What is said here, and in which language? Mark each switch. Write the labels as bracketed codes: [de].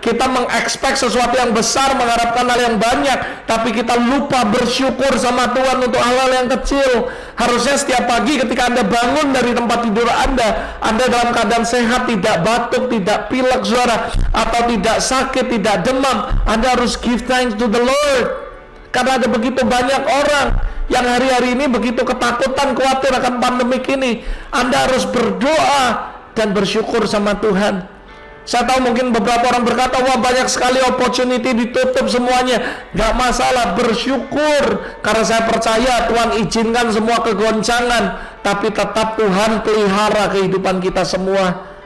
[id] Kita mengekspek sesuatu yang besar, mengharapkan hal yang banyak, tapi kita lupa bersyukur sama Tuhan untuk hal-hal yang kecil. Harusnya setiap pagi ketika Anda bangun dari tempat tidur Anda dalam keadaan sehat, tidak batuk, tidak pilek, saudara, atau tidak sakit, tidak demam. Anda harus [en] give thanks to the Lord. [id] Karena ada begitu banyak orang yang hari-hari ini begitu ketakutan, khawatir akan pandemik ini. Anda harus berdoa dan bersyukur sama Tuhan. Saya tahu mungkin beberapa orang berkata, wah banyak sekali opportunity ditutup semuanya. Gak masalah, bersyukur. Karena saya percaya Tuhan izinkan semua kegoncangan, tapi tetap Tuhan pelihara kehidupan kita semua.